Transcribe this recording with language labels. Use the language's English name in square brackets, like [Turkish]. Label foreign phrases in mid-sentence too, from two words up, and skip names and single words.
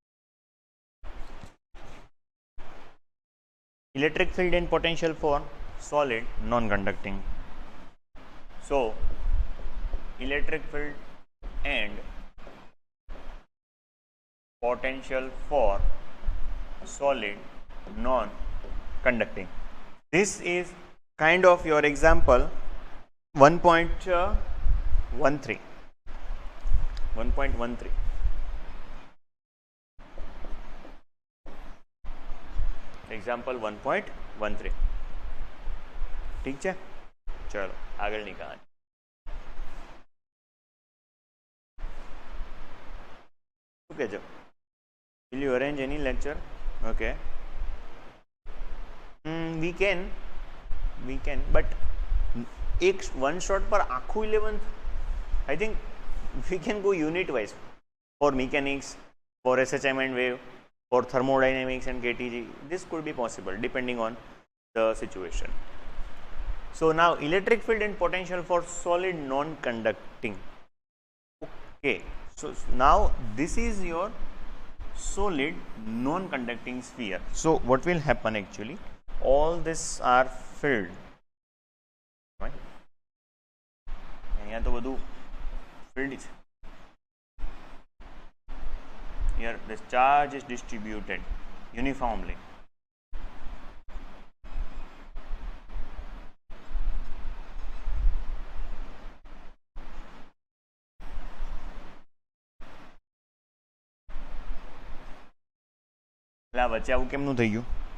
[English] electric field and potential for solid non conducting. so electric field and potential for solid non conducting. This is kind of your example 1.13. એક્ઝામ્પલ 1.13. [Gujarati] ઠીક છે. ચલો આગળની કહાની. શું કહેજો? [English] Will you arrange any lecture? Okay. We can, but [Gujarati] એક વન શોટ પર આખું [English] 11th, I think we can go unit wise for mechanics, for SHM and wave, for thermodynamics and KTG. This could be possible depending on the situation. So now electric field and potential for solid non-conducting. Okay, so now this is your solid non-conducting sphere. So what will happen actually? All these are filled. Right? [Gujarati] અહીંયા તો બધું filled છે. [English] Here the charge is distributed uniformly. [Gujarati] એટલે આ વચ્ચે આવું કેમનું થઈ ગયું?